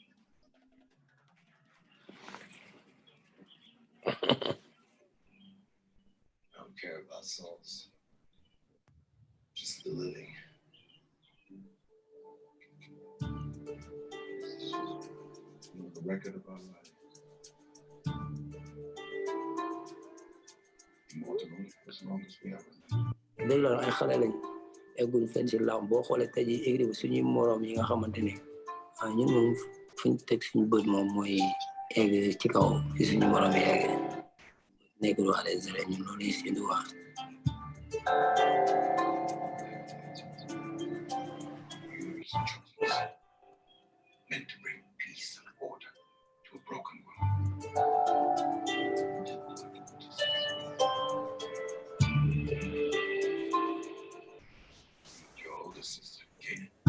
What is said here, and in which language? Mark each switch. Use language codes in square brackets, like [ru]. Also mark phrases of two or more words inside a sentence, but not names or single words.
[en] I don't care about souls, just the living. The record of our life. Immortal only for as long as we have it. [wo] Dëgg la ay xale lañ egguñ fenn si làmb boo xoolee tey jii écrit bi suñuy moroom yi nga xamante ne ñun moom fuñ teg suñu bët moom mooy egg ci kaw fi suñu moroom yi egg nekk du [fr] à l'aise [wo] rek ñun loolu yi si du wax. [en] Meant to bring peace and order to a broken world. Your older sister, Kate.